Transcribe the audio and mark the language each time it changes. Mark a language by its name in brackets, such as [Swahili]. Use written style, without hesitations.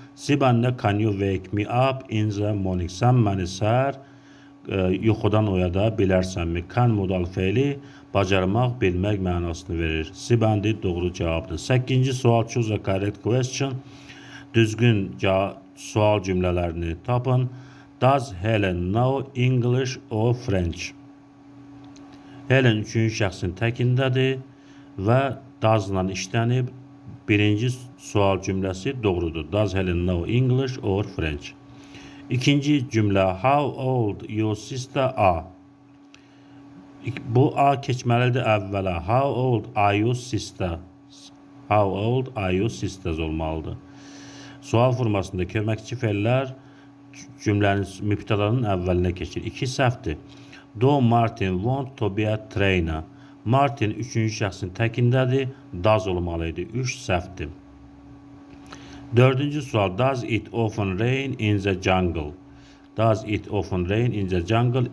[Azerbaijani] C bəndində [English] can you wake me up in the morning? [Azerbaijani] Sən məni səhər yuxudan oyada bilərsənmi? Can modal fe'li bacarmaq, bilmək mənasını verir. C bəndi doğru cavabdır. 8-ci sual [English] choose a correct question. [Azerbaijani] Düzgün sual cümlələrini tapın. [English] Does Helen know English or French? [Azerbaijani] Helen 3-cü şəxsin təkindədir və does-la işlənib. Birinci sual cümləsi doğrudur. [English] Does Helen know English or French? [Azerbaijani] İkinci cümlə [English] how old your sister are? [Azerbaijani] Bu a keçməlidir əvvələ. [English] How old are your sister? How old are your sisters [Azerbaijani] olmalıdır. Sual formasında köməkçi fe'llər cümlənin mübtədanın əvvəlinə keçir. 2 səhvdir. [English] Do Martin want to be a trainer? [Azerbaijani] Martin 3-cü şəxsin təkindədir. Does olmalı idi. 3 səhvdir. 4-cü sual [English] does it often rain in the jungle? Does it often rain in the jungle?